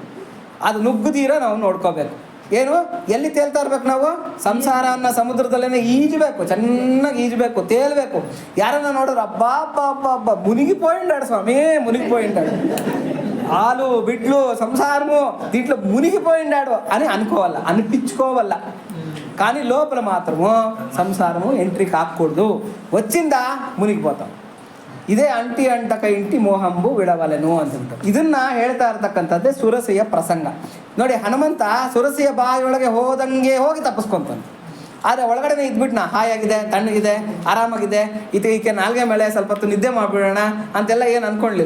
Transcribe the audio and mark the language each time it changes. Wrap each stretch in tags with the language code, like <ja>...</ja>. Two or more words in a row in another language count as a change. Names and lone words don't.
<kn>ಅದು ನುಗ್ಗುದೀರ ನಾವು ನೋಡ್ಕೋಬೇಕು. ಏನು, ಎಲ್ಲಿ ತೇಲ್ತಾ ಇರ್ಬೇಕು ನಾವು? ಸಂಸಾರ ಅನ್ನೋ ಸಮುದ್ರದಲ್ಲೇ ಈಜಬೇಕು, ಚೆನ್ನಾಗಿ ಈಜಬೇಕು, ತೇಲ್ಬೇಕು. ಯಾರನ್ನ ನೋಡಿದ್ರೆ ಅಬ್ಬಾ ಅಬ್ಬಾ ಅಬ್ಬಾ ಅಬ್ಬಾ</kn> <te>మునిగిపోయిండాడు స్వామి, మునిగిపోయిండాడు, ಹಾಲು ಬಿಡ್ಲು ಸಂಸಾರము దీంట్లో మునిగిపోయిండాడు అని అనుకోవాల, అనిపించుకోవాల. కానీ లోపల మాత్రము సంసారము ఎంట్రీ కాకూడదు. వచ్చిందా మునిగిపోతాం. ఇదే అంటి అంటక ఇంటి మోహంబు విడవలేను ಅಂತ.</te> <kn>ಇದನ್ನ ಹೇಳ್ತಾ ಇರ್ತಕ್ಕಂಥದ್ದೇ ಸುರಸೆಯ ಪ್ರಸಂಗ. ನೋಡಿ, ಹನುಮಂತ ಸುರಸೆಯ ಬಾಯಿಯೊಳಗೆ ಹೋದಂಗೆ ಹೋಗಿ ತಪ್ಪಿಸ್ಕೊಂತಾನೆ. ಆದರೆ ಒಳಗಡೆನೇ ಇದ್ಬಿಟ್ನಾ, ಹಾಯಾಗಿದೆ, ತಣ್ಣಗಿದೆ, ಆರಾಮಾಗಿದೆ, ಈಕೆ ನಾಲ್ಗೆ ಮೇಲೆ ಸ್ವಲ್ಪ ಹೊತ್ತು ನಿದ್ದೆ ಮಾಡಿಬಿಡೋಣ ಅಂತೆಲ್ಲ ಏನು ಅಂದ್ಕೊಳ್ಳಿಲ್ಲ.</kn>